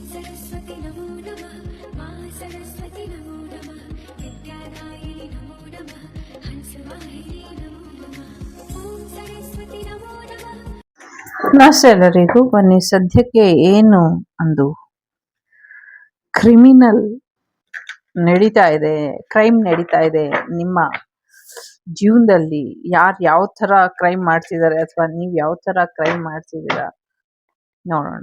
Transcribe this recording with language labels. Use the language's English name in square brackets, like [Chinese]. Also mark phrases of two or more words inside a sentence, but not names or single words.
[Sanskrit] सरस्वती नमो नमः मा सरस्वती नमो नमः विद्यादायिनि नमो नमः हंसवाहिनी नमो नमः ॐ सरस्वती नमो नमः. [Kannada] ನಮಸ್ತೆ ಎಲ್ಲರಿಗೂ. ಬನ್ನಿ, ಸದ್ಯಕ್ಕೆ ಏನು ಒಂದು ಕ್ರಿಮಿನಲ್ ನಡೀತಾ ಇದೆ, ಕ್ರೈಮ್ ನಡೀತಾ ಇದೆ ನಿಮ್ಮ ಜೀವನದಲ್ಲಿ, ಯಾರು ಯಾವ ತರ ಕ್ರೈಮ್ ಮಾಡ್ತಿದ್ದಾರೆ ಅಥವಾ ನೀವು ಯಾವ ತರ ಕ್ರೈಮ್ ಮಾಡ್ತಿದ್ದೀರಾ ನೋಡೋಣ.